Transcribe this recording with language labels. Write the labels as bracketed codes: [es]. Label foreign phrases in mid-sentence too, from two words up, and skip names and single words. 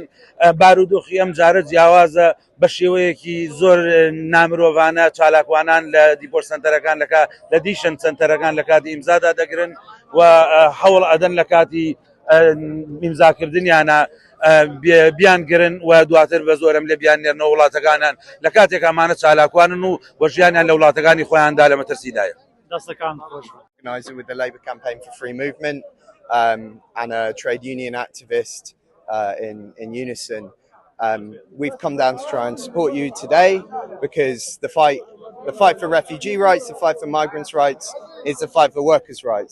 [ckb] بارودۆخی ئەم جارە جیاوازە بە شێوەیەکی زۆر نامرۆڤانە چالاکوانان لە دیپۆرت سەنتەرەکان لە دیشن سەنتەرەکان لە کاتی ئیمزادا دەگرن و هەوڵ ئەدەن لە کاتی ئیمزاکردنیانە بیانگرن و دواتر بە زۆرم لێ بیان نێرنەوە وڵاتەکانان لە کاتێک ئەمانە چالاکوانن و وەژیانیان لە وڵاتەکانی خۆیاندا لە مەترسیدایە. دەستەکان خۆش. [en] Organising with the Labour Campaign for Free Movement and a trade union activist in unison. We've come down to try and support you today because the fight for refugee rights, the fight for migrants' rights is the fight for workers' rights.